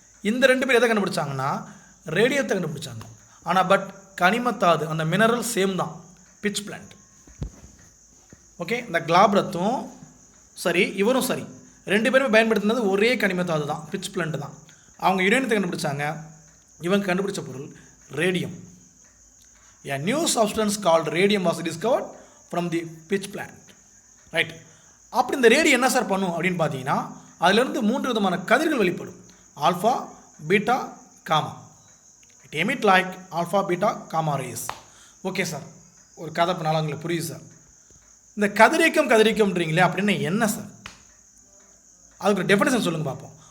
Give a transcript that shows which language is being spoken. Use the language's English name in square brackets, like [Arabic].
[Tamil] இந்த ரெண்டு பேர் எதை கண்டுபிடிச்சாங்கன்னா ரேடியத்தை கண்டுபிடிச்சாங்க. ஆனால் பட் கனிமத்தாது அந்த மினரல் சேம் தான், பிட்ச் பிளண்ட். ஓகே, இந்த கிளாப்ரத்தும் சரி இவரும் சரி ரெண்டு பேருமே பயன்படுத்தினது ஒரே கனிமத்தாது தான், பிட்ச் பிளண்ட் தான். அவங்க யுரேனியத்தை கண்டுபிடிச்சாங்க, இவங்க கண்டுபிடிச்ச பொருள் radium. [English] A new substance called radium was discovered from the pitch plant. Right. [Tamil] அப்படி இந்த ரேடியம் என்ன சார் பண்ணும் அப்படின்னு பார்த்தீங்கன்னா அதிலிருந்து 3 விதமான கதிர்கள் வெளிப்படும். [English] Alpha, beta, gamma. It emit like alpha, beta, gamma rays. [Tamil] Okay sir, ஒரு கதை பண்ணாலும் உங்களுக்கு புரியுது சார். இந்த கதிரியக்கம்ன்றீங்களே அப்படின்னு என்ன சார், அதுக்கு டெஃபினேஷன் சொல்லுங்கள் பார்ப்போம்.